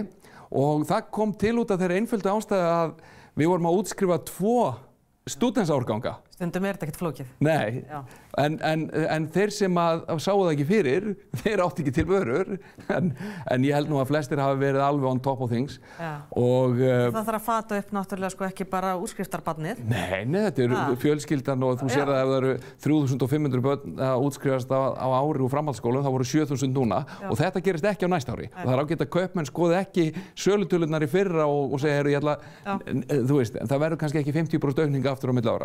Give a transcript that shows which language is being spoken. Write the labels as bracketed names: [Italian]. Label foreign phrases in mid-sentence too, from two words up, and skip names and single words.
[Icelandic] Og það kom til út af þeirri einföldu ástæðu að við vorum að útskrifa 2 stúdentsárganga. Stundum er þetta ekkert flókið. Nei, en þeir sem sáu það ekki fyrir, þeir áttu ekki til vörur, en ég held nú að flestir hafi verið alveg [English] on top of things. [Icelandic] Og, það þarf að fata upp náttúrulega sko ekki bara útskriftarbarnið. Nei, þetta fjölskyldan og þú sér að ef það eru 3.500 börn að útskrifast á ári úr framhaldsskólum, þá voru 7.000 núna og þetta gerist ekki á næsta ári. Og það er ágætt að kaupmenn skoði ekki sölutölurnar í fyrra og segja, þú veist, það verður kannski ekki 50% aukning aftur á milli ára.